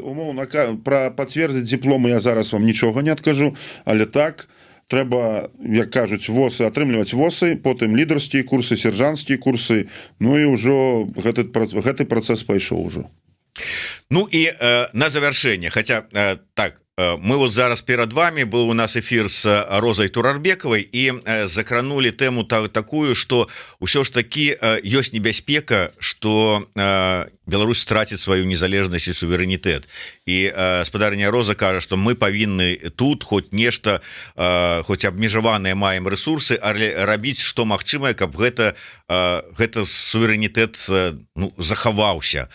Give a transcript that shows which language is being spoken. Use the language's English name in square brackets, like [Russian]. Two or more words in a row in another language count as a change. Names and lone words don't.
[Belarusian] Умоўна, пра пацвердзіць дыпломы я зараз вам нічога не адкажу, але так, трэба, як кажуць, восы, атрымліваць восы, потым лідарскія курсы, сержантскія курсы, ну і ўжо гэты працэс пайшоў ужо. Ну і на завяршэнне, хаця так, мы вот зараз перад вами [Russian] был у нас эфир с [Belarusian] Розай Турарбекавай і закранули тэму такую, что ўсё ж таки ёсць небяспека, что Беларусь страціць сваю незалежнасць і суверэнітэт. І спадарня Роза кажа, што мы павінны тут хоць нешта, хоць абмежаваныя маем ресурсы, але рабіць што магчымае, каб гэта суверэнітэт захаваўся.